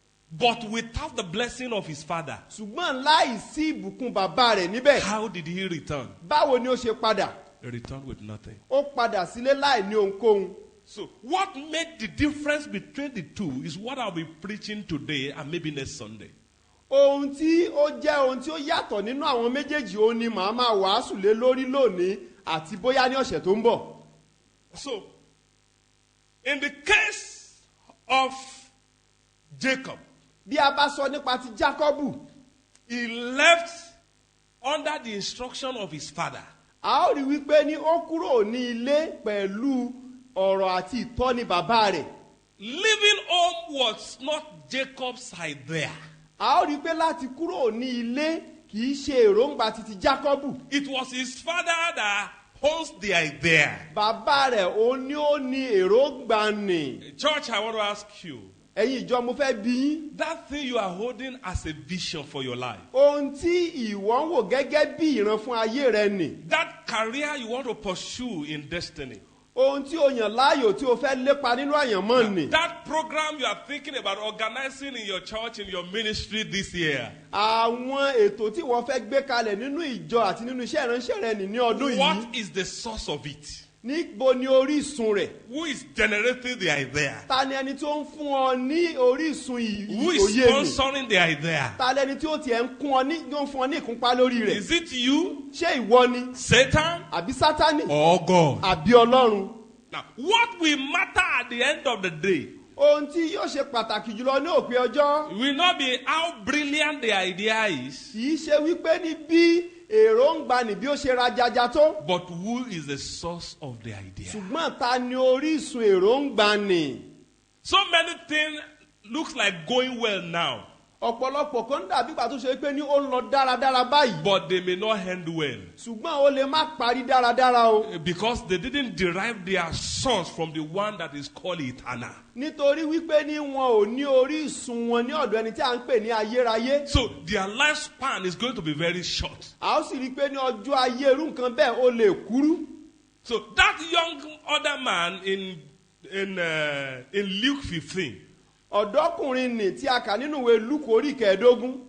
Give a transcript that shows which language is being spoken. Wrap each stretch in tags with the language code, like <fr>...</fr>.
<en>but without the blessing of his father.</en> <yo>Ṣùgbọ́n láì sí ìbùkún bàbá rẹ̀ níbẹ̀.</yo> <en>How did he return?</en> <yo>Báwo ni ó ṣe padà?</yo> <en>He returned with nothing.</en> <yo>Ó padà sílé láì ní ohunkóhun.</yo> <en>So, what made the difference between the two is what I'll be preaching today and maybe next Sunday.</en> <yo>Ohun tí ó jẹ́ ohun tí ó yàtọ̀ nínú àwọn méjèèjì ó ní màá máa wàásù lé lórí lónìí àti bóyá ní ọ̀sẹ̀ tó ń bọ̀.</yo> <en>So, in the case of Jacob,</en> <yo>Bí a bá sọ nípa ti Jákọ́bù,</yo> <en>he left under the instruction of his father.</en> <yo>a ó rí wípé ní ó kúrò ní ilé pẹ̀lú ọ̀rọ̀ àti ìtọ́ni bàbá rẹ̀.</yo> <en>Leaving home was not Jacob's idea.</en> <yo>A ó rí pé láti kúrò ní ilé kì í ṣe èròǹgbà titi Jákọ́bù.</yo> <en>It was his father that owns the idea.</en> <yo>Bàbá rẹ̀ òun ni ó ní èròǹgbà nì.</yo> <en>Church, I want to ask you,</en> <yo>Ẹ̀yin ìjọ mo fẹ́ bi yín.</yo> <en>that thing you are holding as a vision for your life,</en> <yo>Ohun tí ìwọ ń wò gẹ́gẹ́ bí ìran fún ayé rẹ nì.</yo> <en>that career you want to pursue in destiny,</en> <yo>Ohun tí o yàn láàyò tí o fẹ́ lépa nínú àyànmọ́ nì.</yo> <en>that program you are thinking about organizing in your church, in your ministry this year,</en> <yo>Àwọn ètò tí wọ́n fẹ́ gbé kalẹ̀ nínú ìjọ àti nínú iṣẹ́ ìránṣẹ́ rẹ nì ní ọdún yìí.</yo> <en>what is the source of it?</en> <yo>Níbo ni orísun rẹ̀?</yo> <en>Who is generating the idea?</en> <yo>Ta ni ẹni tó ń fún ọ ní orísun</yo> <en>Who is</en> <yo>òye nì?</yo> <en>sponsoring the idea?</en> <yo>Ta lẹni tí ó tiẹ̀ ń kún ọ ní tó ń fún ọ ní ìkúnpá lórí rẹ̀?</yo> <en>Is it you,</en> <yo>Ṣé ìwọ ni?</yo> <en>Satan,</en> <yo>Àbí Sátánì?</yo> <en>or God?</en> <yo>Àbí Ọlọ́run?</yo> <en>Now, what will matter at the end of the day</en> <yo>Ohun tí yóò ṣe pàtàkì jùlọ ní òpin ọjọ́</yo> <en>will not be how brilliant the idea is,</en> <yo>kì í ṣe wípé ní bí èròǹgbà nì bí ó ṣe rajaja tó.</yo> <en>but who is the source of the idea.</en> <yo>Ṣùgbọ́n ta ni orísun èròǹgbà nì?</yo> <en>So many things looks like going well now,</en> <yo>Ọ̀pọ̀lọpọ̀ kan dàbí ìgbà tó ṣe pé ní ó ń lọ dáradára báyìí.</yo> <en>but they may not end well</en> <yo>Ṣùgbọ́n ó lè má parí dáradára o.</yo> <en>because they didn't derive their source from the one that is called eternal.</en> <yo>Nítorí wípé ní wọn ò ní orísun wọn ní ọ̀dọ̀ ẹni tí a ń pè ní ayérayé.</yo> <en>So their lifespan is going to be very short.</en> <yo>A ó sì rí i pé ní ọjọ́ ayé irú nǹkan bẹ́ẹ̀ ó lè kúrú.</yo> <en>So that young other man in Luke 15,</en> <yo>ọ̀dọ́kùnrin nì tí a kà nínú ìwé Lúùkù orí 15.</yo>